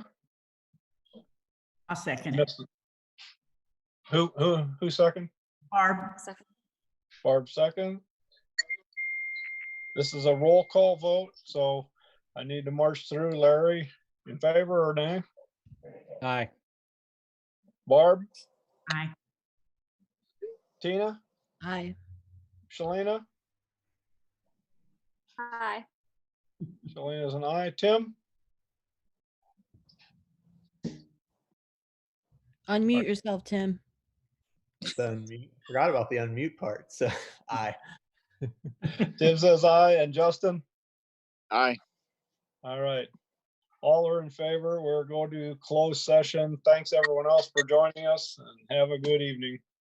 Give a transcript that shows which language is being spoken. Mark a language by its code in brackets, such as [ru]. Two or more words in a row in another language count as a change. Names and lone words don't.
[en] I'll second it. Who second? Barb. Second. Barb second. This is a roll call vote, so I need to march through. Larry, in favor or nay? Aye. Barb? Aye. Tina? Aye. Shalina? Hi. Shalina's an aye. Tim? Unmute yourself, Tim. Forgot about the unmute part. So aye. Tim says aye. And Justin? Aye. All right. All are in favor. We're going to close session. Thanks everyone else for joining us, and have a good evening.